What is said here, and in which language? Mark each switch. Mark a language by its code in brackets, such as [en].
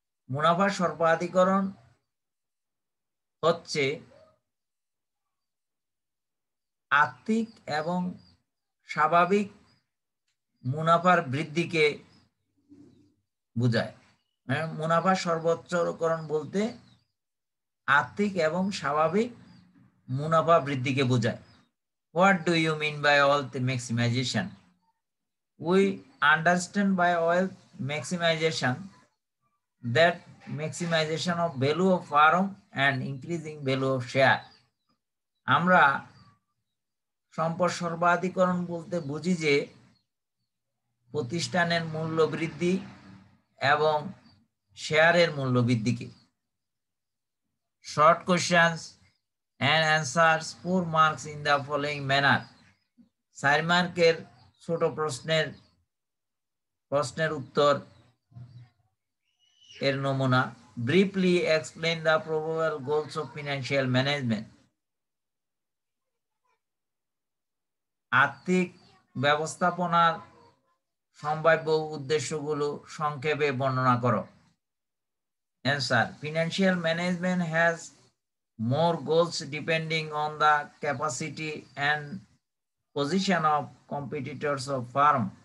[bn] মুনাফা সর্বাধিকরণ হচ্ছে আর্থিক এবং স্বাভাবিক মুনাফার বৃদ্ধিকে বোঝায়। মুনাফা সর্বোচ্চকরণ বলতে আর্থিক এবং স্বাভাবিক মুনাফা বৃদ্ধিকে বোঝায়। [en] What do you mean by wealth maximization? We understand by wealth maximization that maximization of value of firm and increasing value of share. [bn] আমরা সম্পদ সর্বাধিকরণ বলতে বুঝি যে প্রতিষ্ঠানের মূল্য বৃদ্ধি এবং শেয়ারের মূল্য বৃদ্ধিকে। [en] Short questions and answers 4 marks in the following manner. [bn] 4 মার্কের ছোট প্রশ্নের উত্তর এর নমুনা। [en] Briefly explain the probable goals of financial management. [bn] আর্থিক ব্যবস্থাপনার সম্ভাব্য উদ্দেশ্যগুলো সংক্ষেপে বর্ণনা করো। [en] Answer: Financial management has more goals depending on the capacity and position of competitors of firm.